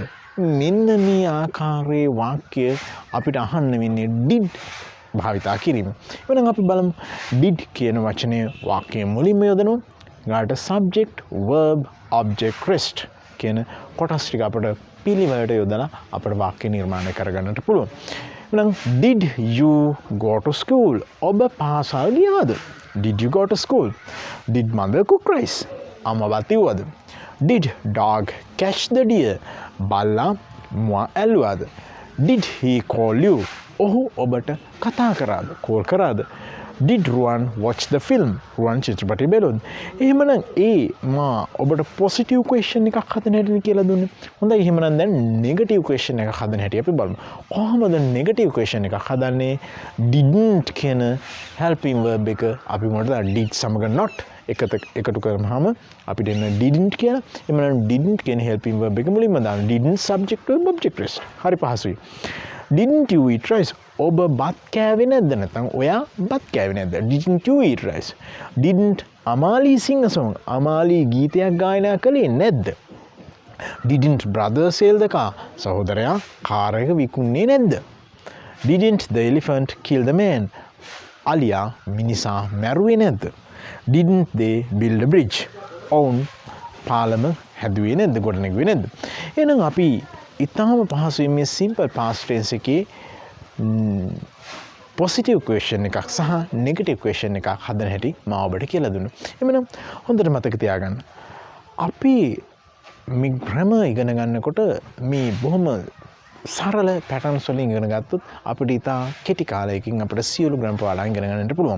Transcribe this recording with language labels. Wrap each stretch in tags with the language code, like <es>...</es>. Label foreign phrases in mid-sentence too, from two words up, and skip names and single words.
<si>මෙන්න මේ ආකාරයේ වාක්‍ය අපිට අහන්න වෙන්නේ did භාවිතා කිරීම. එහෙනම් අපි බලමු did කියන වචනය වාක්‍යයේ මුලින්ම යොදනවා. ඊට</si> <en>subject, verb, object, rest</en> <si>කියන කොටස් ටික අපිට පිළිවෙලට යොදලා අපිට වාක්‍ය නිර්මාණය කරගන්නට පුළුවන්.</si> <en>එහෙනම් did you go to school?</en> <si>ඔබ පාසල් ගියාද?</si> <en>Did you go to school? Did mother cook rice?</en> <si>අම්මා බත් ඉව්වද?</si> <en>Did dog catch the deer?</en> <si>බල්ලා මුවා ඇල්ලුවාද?</si> <en>Did he call you?</en> <si>ඔහු ඔබට කතා කරාද? කෝල් කරාද?</si> <en>Did Ruan watch the film?</en> <si>Ruan චිත්‍රපටය බැලුවද? එහෙමනම් මා ඔබට</si> <en>positive question</en> <si>එකක් හදන්න හැටි කියලා දුන්නේ. හොඳයි එහෙමනම් දැන්</si> <en>negative question</en> <si>එකක් හදන්න හැටි අපි බලමු. කොහොමද</si> <en>negative question</en> <si>එකක් හදන්නේ? didn't කියන</si> <en>helping verb</en> <si>එක අපි මොකටද did සමග not එකතු කරාම අපිට එන didn't කියලා. එහෙමනම් didn't කියන</si> <en>helping verb</en> <si>එක මුලින්ම දාන්න.</si> <en>didn't subject verb object rest.</en> <si>හරි පහසුයි.</si> <en>Didn't you eat rice?</en> <si>ඔබ බත් කෑවේ නැද්ද? නැත්නම් ඔයා බත් කෑවේ නැද්ද?</si> <en>Didn't you eat rice? Didn't අමාලි sing a song?</en> <si>අමාලි ගීතයක් ගායනා කළේ නැද්ද?</si> <en>Didn't brother sell the car?</en> <si>සහෝදරයා කාර් එක විකුණන්නේ නැද්ද?</si> <en>Didn't the elephant kill the man?</en> <si>අලියා මිනිසා මැරුවේ නැද්ද?</si> <en>Didn't they build a bridge?</en> <si>ඔවුන් පාලම හැදුවේ නැද්ද? ගොඩනැගුවේ නැද්ද? එහෙනම් අපි ඉතාම පහසුවෙන් මේ</si> <en>simple past tense</en> <si>එකේ</si> <en>positive question</en> <si>එකක් සහ</si> <en>negative question</en> <si>එකක් හදන හැටි මම ඔබට කියලා දුන්නා. එhmenan හොඳට මතක තියාගන්න. අපි මේ grammar ඉගෙන ගන්නකොට මේ බොහොම සරල patterns වලින් ඉගෙන ගත්තොත් අපිට ඉතා කෙටි කාලයකින් අපිට සියලු grammar පාඩම් ඉගෙන ගන්නට පුළුවන්.</si>